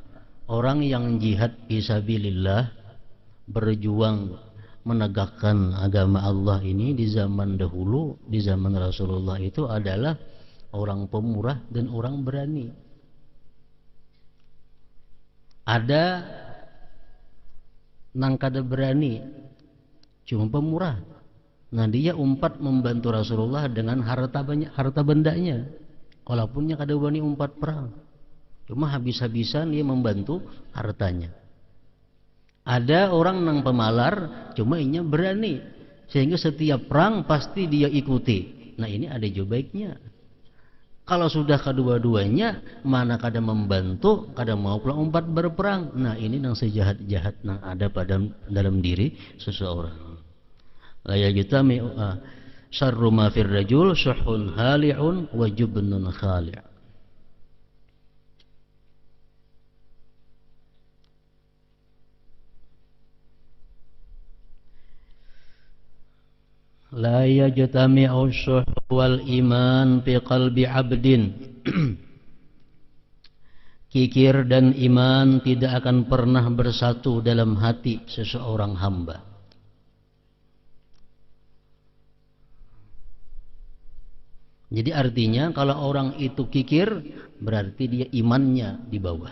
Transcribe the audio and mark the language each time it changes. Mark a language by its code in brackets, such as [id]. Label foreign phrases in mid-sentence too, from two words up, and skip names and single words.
[bjn] Orang yang jihad fisabilillah, berjuang menegakkan agama Allah ini di zaman dahulu, di zaman Rasulullah itu adalah orang pemurah dan orang berani. Ada nang kada berani, cuma pemurah. Nah dia umpat membantu Rasulullah dengan harta banyak, harta bendanya. Walaupunnya kada berani umpat perang, cuma habis-habisan dia membantu hartanya. Ada orang nang pemalar, cuma inya berani, sehingga setiap perang pasti dia ikuti. Nah ini ada juga baiknya. Kalau sudah kedua-duanya, mana kada membantu, kada mau pula umpat berperang. Nah ini nang sejahat-jahat nang ada pada dalam diri seseorang. [ar] لا يجتمع شر ما في الرجل شح هالع وجبن خالع'. لا يجتمع الشح والإيمان في قلب عبد. [bjn] Kikir dan iman tidak akan pernah bersatu dalam hati seseorang hamba. Jadi artinya kalau orang itu kikir, berarti dia imannya di bawah.